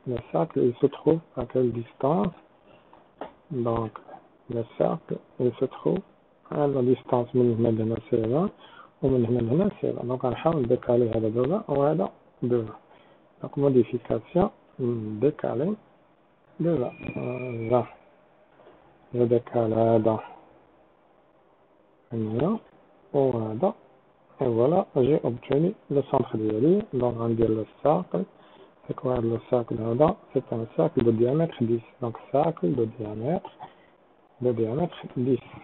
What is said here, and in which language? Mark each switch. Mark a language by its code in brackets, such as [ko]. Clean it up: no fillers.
[fr] Le cercle, il se trouve à quelle distance? Donc, le cercle, il se trouve à la distance [ar] من هنا لهنا [fr] c'est 20 [ar] ومن هنا لهنا [fr] c'est 20. Donc, [ar] نحاول نديكالي هذا ب 20 وهذا ب 20. [fr] Donc, modification, décaler de 20. Je décale [ar] هذا هنا وهذا. [fr] Et voilà, j'ai obtenu le centre [ar] ديالي. [fr] Donc, on dit le cercle. C'est quoi le cercle là? C'est un cercle de diamètre 10. Donc, cercle de diamètre 10.